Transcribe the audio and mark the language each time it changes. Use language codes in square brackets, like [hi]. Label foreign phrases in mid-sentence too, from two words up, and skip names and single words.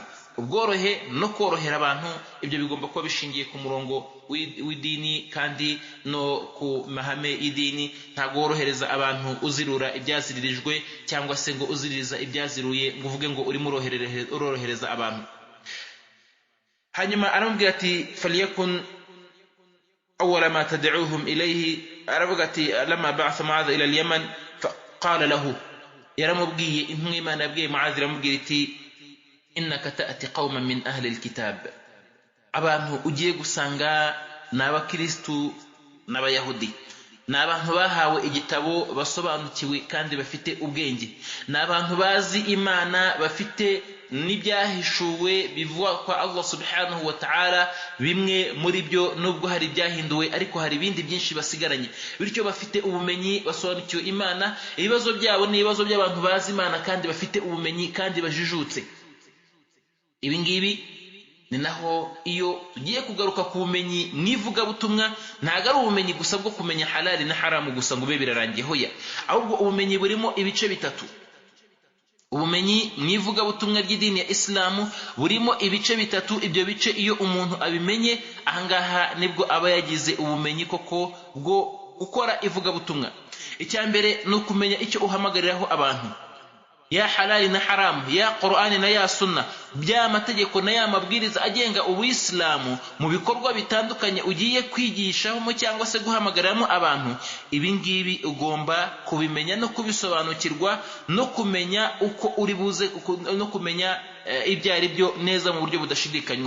[rw] Ubworohe no korohera abantu, ibyo bigomba kuba bishingiye ku murongo w'idini kandi no ku mahame y'idini. Ntabwo worohereza abantu uzirura ibyaziririjwe, cyangwa se ngo uziririza ibyaziruye ngo uvuge ngo urimo urorohereza abantu. Hanyuma aramubwira ati [ar] فليكن أول ما تدعوهم إليه. [rw] Aravuga ati [ar] لما بعث معاذ إلى اليمن فقال له, [rw] yaramubwiye intumwa y'Imana yabwiye Mu'adh, iramubwira iti [ar] إنك تأتي قوما من أهل الكتاب. [rw] Abantu ugiye gusanga ni abakristu n'abayahudi, ni abantu bahawe igitabo, basobanukiwe kandi bafite ubwenge, ni abantu bazi Imana, bafite n'ibyahishuwe bivuga kwa Allah [ar] سبحانه وتعالى. [rw] Bimwe muri byo nubwo hari ibyahinduwe, ariko hari ibindi byinshi basigaranye, bityo bafite ubumenyi, basobanukiwe Imana. Ibibazo byabo ni ibibazo by'abantu bazi Imana kandi bafite ubumenyi kandi bajijutse. Ibingibi ni naho iyo tugiye kugaruka ku bumenyi mwivugabutumwa, ntago ari ubumenyi gusa bwo kumenya halali na haramu gusa ngo ube birarangiye, hoya, ahubwo ubumenyi burimo ibice bitatu. Ubumenyi mwivugabutumwa ry'idini ya Islamu burimo ibice bitatu. Ibyo bice iyo umuntu abimenye, ahangaha nibwo aba yagize ubumenyi koko bwo gukora ivugabutumwa. Icya mbere ni ukumenya icyo uhamagariraho abantu, ya halali na haramu, ya Qur'ani na ya sunna, bya mategeko na ya mabwiriza agenga Ubuyisilamu mu bikorwa bitandukanye ugiye kwigishamo cyangwa se guhamagaramo abantu. Ibi ngibi ugomba kubimenya no kubisobanukirwa, no kumenya uko uri buze, no kumenya ibyo ari byo neza mu buryo budashidikanywaho.